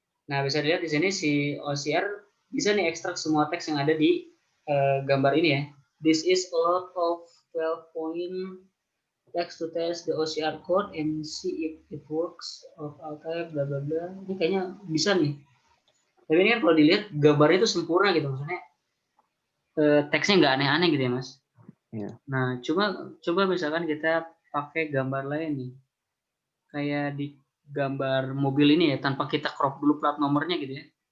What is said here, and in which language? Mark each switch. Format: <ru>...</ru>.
<id>Nah, bisa dilihat di sini si OCR bisa nih ekstrak semua teks yang ada di gambar ini ya.</id> <en>This is a lot of 12 point text to test the OCR code and see if it works of all type bla bla bla.</en> <id>Ini kayaknya bisa nih. Tapi ini kan kalau dilihat gambarnya itu sempurna gitu maksudnya. Teksnya nggak aneh-aneh gitu ya mas. Iya. Nah, coba misalkan kita pakai gambar lain nih, kayak di gambar mobil ini ya, tanpa kita crop dulu plat nomornya gitu ya.</id>